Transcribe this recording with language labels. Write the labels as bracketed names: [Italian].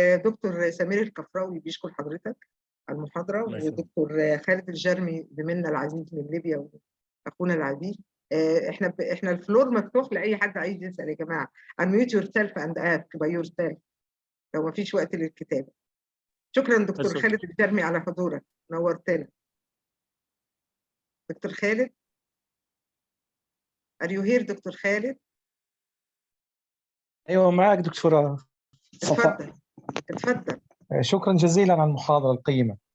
[Arabic] دكتور سمير الكفراوي بيشكر حضرتك على المحاضرة، ودكتور خالد الجرمي زميلنا العزيز من ليبيا واخونا العزيز. احنا الفلور مفتوح لاي حد عايز يسال يا جماعه. [English] unmute yourself and ask by yourself [Arabic] لو ما فيش وقت للكتابه. شكرا دكتور خالد الجرمي على حضورك، نورتنا. دكتور خالد، [English] are you here [Arabic] دكتور خالد؟ ايوه معك دكتوره صفاء. اتفضل. شكرا جزيلا على المحاضره القيمه.